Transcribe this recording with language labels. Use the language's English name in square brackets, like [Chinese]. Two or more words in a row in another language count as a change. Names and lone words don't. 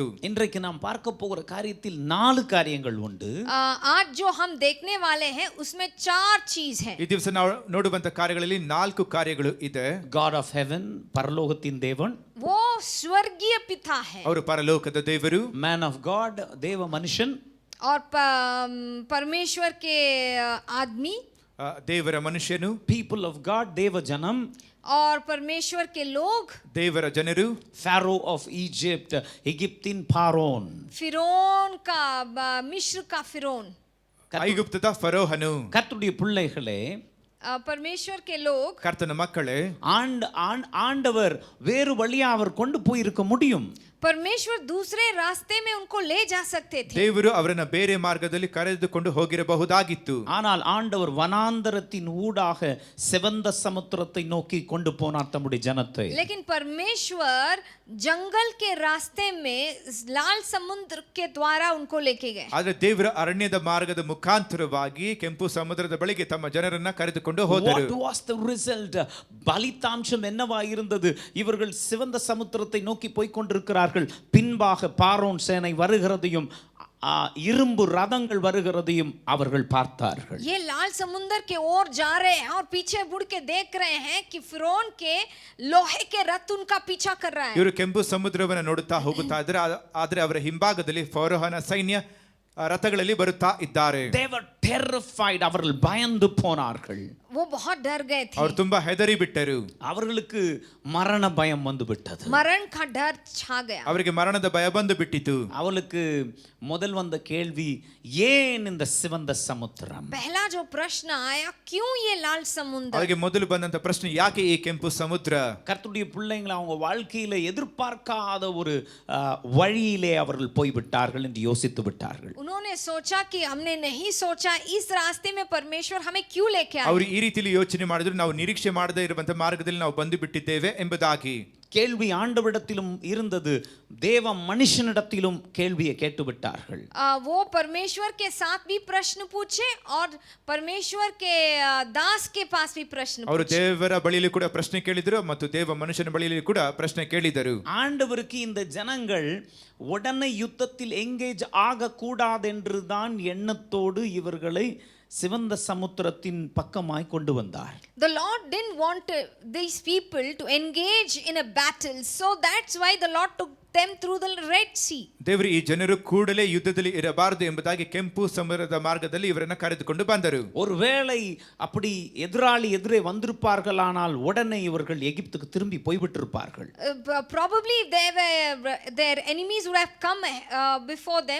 [Tamil] இன்றைக்கு நாம் பார்க்க போகிற காரியத்தில் 4 காரியங்கள் உண்டு. [Hindi] आज जो हम देखने वाले हैं उसमें 4 चीज है. [Kannada] ಈ ದಿವಸ ನಾವು ನೋಡುವಂತ ಕಾರ್ಯಗಳಲ್ಲಿ 4 ಕಾರ್ಯಗಳು ಇದೆ. [English] God of heaven, [Tamil] பரலோகத்தின் தேவன். [Hindi] वो स्वर्गीय पिता है. [Kannada] ಅವರು ಪರಲೋಕದ ದೇವರು. [English] Man of God, [Tamil] தேவ மனுஷன். [Hindi] और परमेश्वर के आदमी, [Kannada] ದೇವರ ಮನುಷ್ಯನು. [English] People of God, [Tamil] தேவ ஜனம். [Hindi] और परमेश्वर के लोग, [Kannada] ದೇವರ ಜನರು. [English] Pharaoh of Egypt, [Tamil] எகிப்தின் பார்வோன். [Hindi] फिरौन का, मिस्र का फिरौन. [Kannada] ಐಗುಪ್ತದ ಫರೋಹನು. [Tamil] கர்த்தருடைய பிள்ளைகளே, [Hindi] परमेश्वर के लोग, [Kannada] ಕರ್ತನ ಮಕ್ಕಳೇ, [Tamil] ஆண்டவர் வேறு வழியா அவர் கொண்டு போயிருக்க முடியும். [Hindi] परमेश्वर दूसरे रास्ते में उनको ले जा सकते थे. [Kannada] ದೇವರು ಅವರನ್ನ ಬೇರೆ ಮಾರ್ಗದಲ್ಲಿ ಕರೆದುಕೊಂಡು ಹೋಗಿರಬಹುದಾಗಿತ್ತು. [Tamil] ஆனால் ஆண்டவர் வனாந்தரத்தின் ஊடாக செவந்த சமுத்திரத்தை நோக்கி கொண்டு போனார் தம்முடைய ஜனத்தை. [Hindi] लेकिन परमेश्वर जंगल के रास्ते में लाल समुद्र के द्वारा उनको लेके गए. [Kannada] ಆದ್ರೆ ದೇವರ ಅರಣ್ಯದ ಮಾರ್ಗದ ಮುಖಾಂತರವಾಗಿ ಕೆಂಪು ಸಮುದ್ರದ ಬಳಿಗೆ ತಮ್ಮ ಜನರನ್ನ ಕರೆದುಕೊಂಡು ಹೋದರು. [English] What was the result? [Tamil] பலிதாம்சம் என்னவா இருந்தது? இவர்கள் சிவந்த சமுத்திரத்தை நோக்கி போய் கொண்டிருக்கிறார்கள். பின்பாக பார்வோன் சேனை வருகிறதையும் இரும்பு ரதங்கள் வருகிறதையும் அவர்கள் பார்த்தார்கள். [Hindi] ये लाल समुद्र के ओर जा रहे हैं और पीछे मुड़ के देख रहे हैं कि फिरौन के लोहे के रथ उनका पीछा कर रहा है. [Kannada] ಇವರು ಕೆಂಪು ಸಮುದ್ರವನ್ನು ನೋಡುತ್ತಾ ಹೋಗುತ್ತಾ ಇದ್ದಾರೆ. ಆದ್ರೆ ಅವರ ಹಿಂಭಾಗದಲ್ಲಿ ಫರೋಹನ ಸೈನ್ಯ ರಥಗಳಲ್ಲಿ ಬರುತ್ತಾ ಇದ್ದಾರೆ. [English] They were terrified. [Tamil] அவர்கள் பயந்து போனார்கள். [Hindi] वो बहुत डर गए थे. [Kannada] ಅವರು ತುಂಬಾ ಹೆದರಿ ಬಿಟ್ಟರು. [Tamil] அவர்களுக்கு மரண பயம் வந்து விட்டது. [Hindi] मरण का डर छा गया. [Kannada] ಅವರಿಗೆ ಮರಣದ ಭಯ ಬಂದು ಬಿಟ್ಟಿತು. [Tamil] அவளுக்கு முதல் வந்த கேள்வி, ஏன் இந்த சிவந்த சமுத்திரம்? [Hindi] पहला जो प्रश्न आया, क्यों ये लाल समुद्र? [Kannada] ಅವರಿಗೆ ಮೊದಲು ಬಂದಂತ ಪ್ರಶ್ನೆ, ಯಾಕೆ ಈ ಕೆಂಪು ಸಮುದ್ರ? [Tamil] கர்த்தருடைய பிள்ளைங்களை அவங்க வாழ்க்கையில எதிர்பார்க்காத ஒரு வழியிலே அவர்கள் போய்விட்டார்கள் என்று யோசித்து விட்டார்கள். [Hindi] उन्होंने सोचा कि हमने नहीं सोचा इस रास्ते में परमेश्वर हमें क्यों लेके आए. [Kannada] ಅವರು ಈ ರೀತಿಯಲ್ಲಿ ಯೋಚನೆ ಮಾಡಿದ್ರು, ನಾವು ನಿರೀಕ್ಷೆ ಮಾಡದೇ ಇರುವಂತ ಮಾರ್ಗದಲ್ಲಿ ನಾವು ಬಂದು ಬಿಟ್ಟಿದ್ದೇವೆ ಎಂಬುದಾಗಿ. [Tamil] கேள்வி ஆண்டவரிடத்திலும் இருந்தது, தேவ மனுஷனிடத்திலும் கேள்வியை கேட்டுவிட்டார்கள். [Hindi] वो परमेश्वर के साथ भी प्रश्न पूछे और परमेश्वर के दास के पास भी प्रश्न [Kannada] ಅವರು [Hindi] पूछे. [Kannada] ದೇವರ ಬಳಿಯಲ್ಲಿ ಕೂಡ ಪ್ರಶ್ನೆ ಕೇಳಿದರು ಮತ್ತು ದೇವ ಮನುಷ್ಯನ ಬಳಿಯಲ್ಲಿ ಕೂಡ ಪ್ರಶ್ನೆ ಕೇಳಿದರು. [Tamil] ஆண்டவருக்கு இந்த ஜனங்கள் உடனே யுத்தத்தில் எங்கேஜ் ஆகக்கூடாதென்று தான் எண்ணத்தோடு இவர்களை சிவந்த சமுத்திரத்தின் பக்கமாய் கொண்டு வந்தார். [English] The Lord didn't want these people to engage in a battle, so that's why the Lord took them through the Red Sea. [Kannada] ದೇವರು ಈ ಜನರು ಕೂಡಲೇ ಯುದ್ಧದಲ್ಲಿ ಇರಬಾರದು ಎಂಬುದಾಗಿ ಕೆಂಪು ಸಮುದ್ರದ ಮಾರ್ಗದಲ್ಲಿ ಇವರನ್ನ ಕರೆದುಕೊಂಡು ಬಂದರು. [Tamil] ஒருவேளை அப்படி எதிராளி எதிரே வந்திருப்பார்களானால் உடனே இவர்கள் எகிப்துக்கு திரும்பி போய்விட்டிருப்பார்கள். [English] Probably their enemies would have come before them.